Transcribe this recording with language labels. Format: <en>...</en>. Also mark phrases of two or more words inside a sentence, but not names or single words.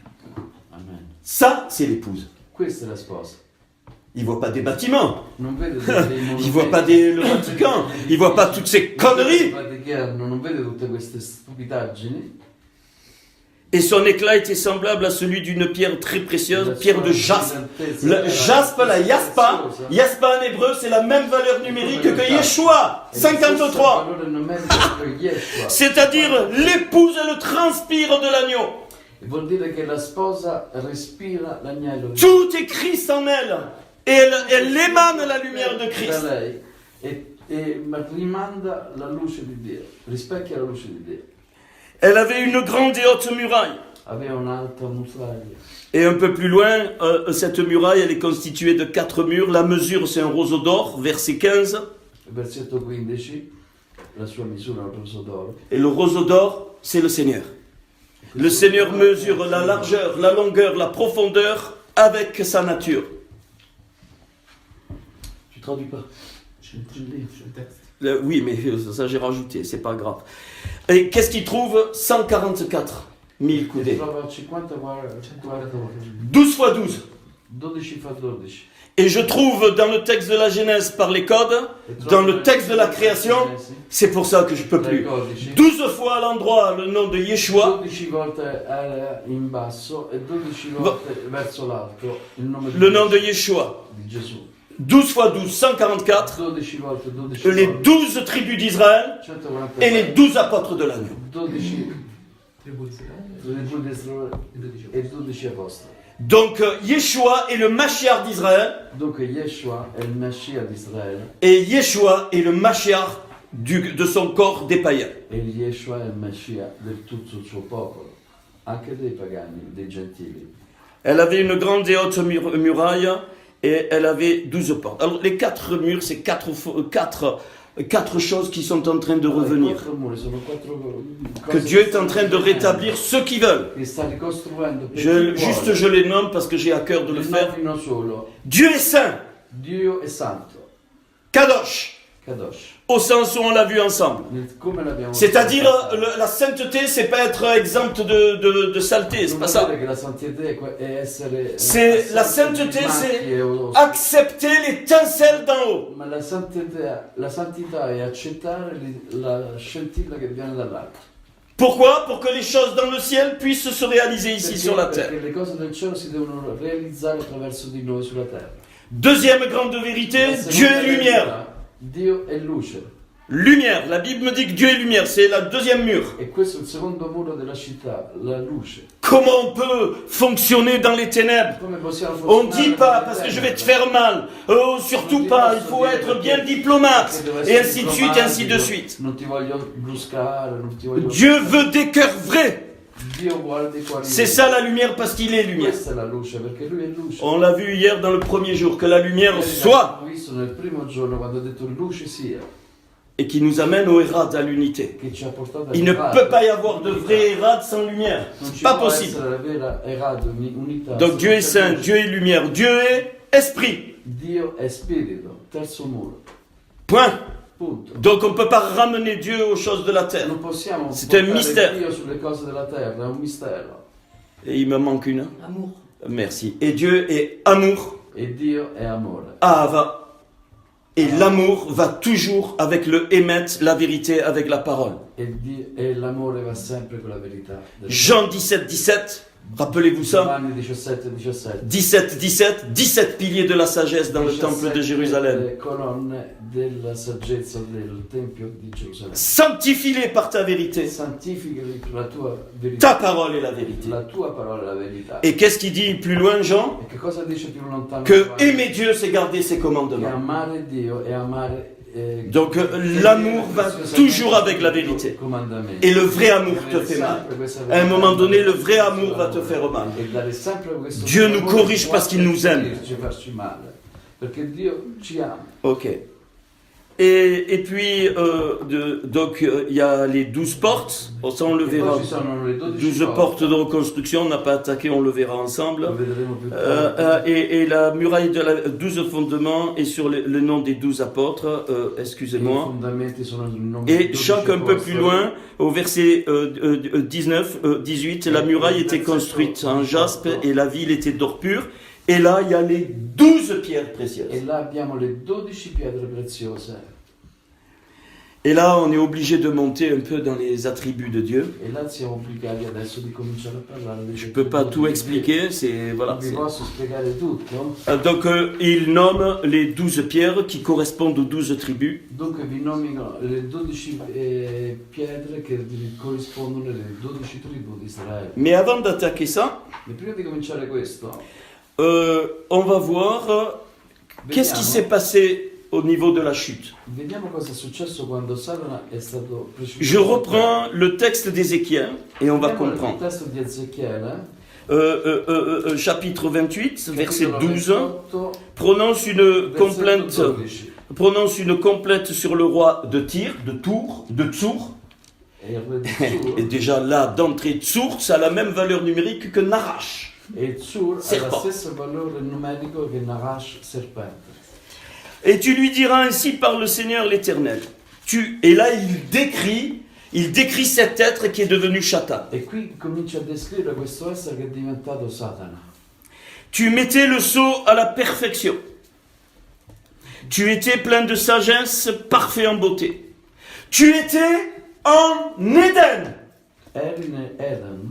<fr>Amen. Ça, c'est l'épouse.</fr> <it>Questa è la sposa.</it> <fr>Il ne voit pas des bâtiments.</fr> <it>Non vede dei</it> <fr>Il ne voit pas le Vatican. Il ne voit pas toutes ces conneries.</fr> <it>Non vede tutte queste stupidaggini.</it> <fr>Et son éclat était semblable à celui d'une pierre très précieuse, pierre de jaspe. Le jaspe, la yaspa, yaspa en hébreu, c'est la même valeur numérique que Yeshua, 53. C'est-à-dire, l'épouse, elle transpire de l'agneau.</fr> <it>Vuol dire che la sposa respira l'agnello di</it> <fr>Tout est Christ en elle. Et elle émane la lumière de</fr> <it>da</it> <fr>Christ.</fr> <it>lei e rimanda la luce di Dio, rispecchia la luce di Dio.</it> <fr>Elle avait une grande et haute muraille.</fr> <it>Aveva un'alta muraglia.</it> <fr>Et un peu plus loin, cette muraille, elle est constituée de 4 murs. La mesure, c'est un roseau d'or, verset 15.</fr> <it>Versetto 15, la sua misura è un roso d'oro.</it> <fr>Et le roseau d'or, c'est le Seigneur. Le Seigneur mesure la largeur, la longueur, la profondeur avec sa nature. Tu traduis pas?</fr> <it>C'è il testo.</it> <fr>Oui, mais ça j'ai rajouté, c'est pas grave. Et qu'est-ce qu'il trouve? 144 000</fr> <it>Si</it> <fr>coudées.</fr> <it>trova 50 guarda,</it> <fr>12 fois 12.</fr> <it>12 fa 12.</it> <fr>Et je trouve dans le texte de la Genèse par les codes, dans le texte de la création, c'est pour ça que je peux plus. 12 fois à l'endroit le nom de Yeshua,</fr> <it>12 volte in basso e 12 volte verso l'alto il nome</it> <fr>le nom de Yeshua.</fr> <it>di Gesù.</it> <fr>12 fois 12, 144.</fr> <it>12 volte 12</it> <fr>Les</fr> <it>volte</it> <fr>12 tribus d'Israël</fr> <it>144</it> <fr>et les 12 apôtres de l'agneau.</fr> <it>12 Tribù di Israele tribù di Israele e 12 e 12 apostoli.</it> <fr>Donc Yeshua est le Mashiach d'Israël</fr> <it>Dunque Yeshua è il Messia di Israele</it> <fr>et Yeshua est le Mashiach de son corps des païens.</fr> <it>e Yeshua è il Messia del tutto il suo popolo, anche dei pagani, dei gentili.</it> <fr>Elle avait une grande et haute muraille et elle avait 12 portes. Alors les 4 murs, c'est 4 choses qui sont en train de revenir.</fr> <it>Quattro muri, sono quattro</it> <fr>Que</fr> <it>cose</it> <fr>Dieu est en train de rétablir ceux qui veulent.</fr> <it>che sta ricostruendo per chi</it> <fr>Juste</fr> <it>vuole.</it> <fr>je les nomme parce que j'ai à cœur de le</fr> <it>Il</it> <fr>faire.</fr> <it>nomino solo.</it> <fr>Dieu est saint,</fr> <it>Dio è santo,</it> <fr>Kadosh,</fr> <it>Kadosh.</it> <fr>au sens où on l'a vu ensemble.</fr> <it>Come l'abbiamo</it> <fr>C'est-à-dire,</fr> <it>visto.</it> <fr>la sainteté, c'est pas être exempt de saleté, c'est</fr> <it>Non</it> <fr>pas</fr> <it>vuol</it> <fr>ça.</fr> <it>dire che la santità è essere</it> <fr>C'est la sainteté, c'est accepter l'étincelle d'en haut.</fr> <it>ma la santità è accettare la scintilla che viene dall'alto.</it> <fr>Pourquoi? Pour que les choses dans le ciel puissent se réaliser ici sur la terre.</fr> <it>Perché le cose del cielo si devono realizzare attraverso di noi sulla terra.</it> <fr>Deuxième grande vérité,</fr> <it>La</it> <fr>Dieu</fr> <it>seconda</it> <fr>est lumière.</fr> <it>verità, Dio è luce.</it> <fr>Lumière, la Bible me dit que Dieu est lumière, c'est la deuxième mur.</fr> <it>E questo è il secondo muro della città, la luce.</it> <fr>Comment on peut fonctionner dans les ténèbres?</fr> <it>Come possiamo</it> <fr>On ne</fr> <it>funzionare</it> <fr>dit pas</fr> <it>nelle</it> <fr>parce que je</fr> <it>tenebre?</it> <fr>vais te faire mal. Oh, surtout pas, il faut être bien diplomate. Et ainsi de suite, ainsi de suite.</fr> <it>Non ti voglio bruscare, non ti voglio...</it> <fr>Dieu veut des cœurs vrais.</fr> <it>Dio vuole dei cuori</it> <fr>C'est</fr> <it>veri.</it> <fr>ça la lumière parce qu'il est lumière.</fr> <it>Questa è la luce, perché lui è luce.</it> <fr>On l'a vu hier dans le premier jour, que la lumière</fr> <it>Ieri</it> <fr>soit</fr> <it>l'abbiamo visto nel primo giorno quando ha detto luce sia,</it> <fr>et qui nous amène au Hérad, à l'unité.</fr> <it>che ci ha portato a</it> <fr>Il ne peut pas y avoir de vrai Hérad sans lumière.</fr> <it>Non ci</it> <fr>Pas</fr> <it>può</it> <fr>possible.</fr> <it>essere la vera errata, unità.</it> <fr>Donc Dieu est saint, Dieu est lumière, Dieu est esprit.</fr> <it>Dio è spirito, terzo muro.</it> <fr>Point.</fr> <it>Punto.</it> <fr>Donc on ne peut pas ramener Dieu aux choses de la terre.</fr> <it>Non possiamo</it> <fr>C'est un</fr> <it>portare</it> <fr>mystère.</fr> <it>Dio sulle cose della terra, è un mistero.</it> <fr>Et il me manque une. Amour. Merci. Et Dieu est amour,</fr> <it>E Dio è amore.</it> <fr>Ahava. Et l'amour va toujours avec le émet, la vérité, avec la parole.</fr> <it>E l'amore va sempre con la verità.</it> <fr>Jean 17, 17. Rappelez-vous ça.</fr> <it>Giovanni 17, 17.</it> <fr>17, 17. 17 piliers de la sagesse dans le temple de Jérusalem.</fr> <it>Le colonne della saggezza del Tempio di Gerusalemme.</it> <fr>Sanctifie-les par ta vérité.</fr> <it>Santificali con la tua verità.</it> <fr>Ta parole est la vérité.</fr> <it>La tua parola è la verità.</it> <fr>Et qu'est-ce qu'il dit plus loin, Jean?</fr> <it>E che cosa dice più lontano?</it> <fr>Que</fr> <it>Giovanni?</it> <fr>aimer Dieu, c'est garder ses</fr> <it>Che</it> <fr>commandements.</fr> <it>amare Dio e amare...</it> <fr>Donc l'amour va toujours avec la vérité.</fr> <it>Comandamenti.</it> <fr>Et le vrai amour te fait mal. À un moment donné, le vrai amour va te faire mal.</fr> <it>E dare sempre questo</it> <fr>Dieu nous</fr> <it>amore</it> <fr>corrige</fr> <it>può</it> <fr>parce qu'il nous aime.</fr> <it>dirci farci male. Perché Dio ci ama.</it> <fr>Ok. Et puis, donc, il y a les 12 portes. Bon, ça, on le</fr> <it>E</it> <fr>verra.</fr> <it>poi ci sono le 12</it> <fr>12 portes de reconstruction, on n'a pas attaqué, on le verra ensemble.</fr> <it>Lo vedremo più tardi.</it> <fr>Et la muraille de la 12 fondements est sur le nom des 12 apôtres,</fr> <it>I</it> <fr>excusez-moi.</fr> <it>fondamenti sono il nome</it> <fr>Et</fr> <it>dei 12</it> <fr>chaque un peu plus</fr> <it>apostoli.</it> <fr>loin, au verset 19, 18, la muraille était construite en jaspe et la ville était d'or pur. Et là, il y a les 12 pierres précieuses.</fr> <it>E là abbiamo le 12 pietre preziose.</it> <fr>Et là, on est obligé de monter un peu dans les attributs de Dieu.</fr> <it>E là siamo obbligati adesso di cominciare a parlare degli</it> <fr>Je ne peux pas tout expliquer, c'est voilà.</fr> <it>Non vi posso spiegare tutto.</it> <fr>Donc, il nomme les 12 pierres qui correspondent aux 12 tribus.</fr> <it>Dunque vi nomino le 12 pietre che corrispondono alle 12 tribù di Israele.</it> <fr>Mais avant d'attaquer ça,</fr> <it>E prima di cominciare questo,</it> <fr>on va voir qu'est-ce qui s'est passé au niveau de la chute.</fr> <it>vediamo cosa è successo quando Satana è stato precipitato.</it> <fr>Je reprends le texte d'Ézéchiel et on va</fr> <it>Vediamo il</it> <fr>comprendre.</fr> <it>testo di Ezechiele,</it> <fr>Chapitre 28, verset</fr> <it>capitolo</it> <fr>12,</fr> <it>28,</it> <fr>prononce une</fr> <it>versetto</it> <fr>complainte,</fr> <it>12.</it> <fr>prononce une complainte sur le roi de Tyr, de Tours, de Tsour.</fr> <it>E il re di</it> <fr>Et</fr> <it>Tsur,</it> <fr>déjà là, d'entrée, Tsour, ça a la même valeur numérique que Narash.</fr> <it>e Tsur ha lo</it> <fr>Serpent.</fr> <it>stesso valore numerico che Narash serpente.</it> <fr>Et tu lui diras ainsi par le Seigneur l'Éternel. Et là, il décrit cet être qui est devenu Satan.</fr> <it>E qui comincia a descrivere questo essere che è diventato Satana.</it> <fr>Tu mettais le sceau à la perfection. Tu étais plein de sagesse, parfait en beauté. Tu étais en Éden,</fr> <it>Eri in Eden,</it>